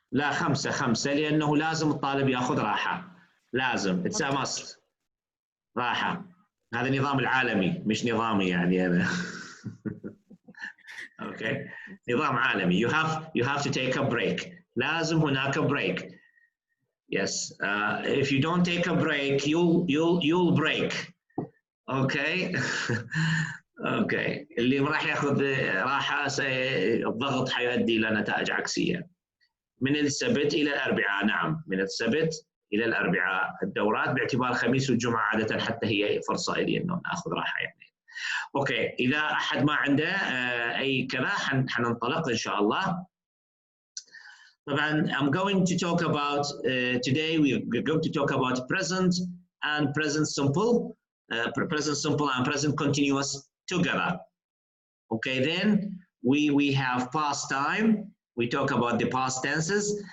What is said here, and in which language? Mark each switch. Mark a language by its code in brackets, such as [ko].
[ar] لا 5 لأنه لازم الطالب يأخذ راحة، لازم [en] it's a must. [ar] راحة، هذا نظام العالمي مش نظامي يعني أنا. أوكي نظام عالمي. [en] you have to take a break. [ar] لازم هناك break. [en] Yes. If you don't take a break you'll break. Okay. [ar] اوكي اللي راح ياخذ راحه الضغط حيؤدي الى نتائج عكسيه. من السبت الى الاربعاء، نعم من السبت الى الاربعاء الدورات، باعتبار الخميس والجمعه عاده حتى هي فرصه لي انه ناخذ راحه يعني. اوكي اذا احد ما عنده اي كذا حننطلق ان شاء الله. طبعا [en] I'm going to talk about today we're going to talk about present and present simple, present simple and present continuous together. Okay, then we have past time. We talk about the past tenses.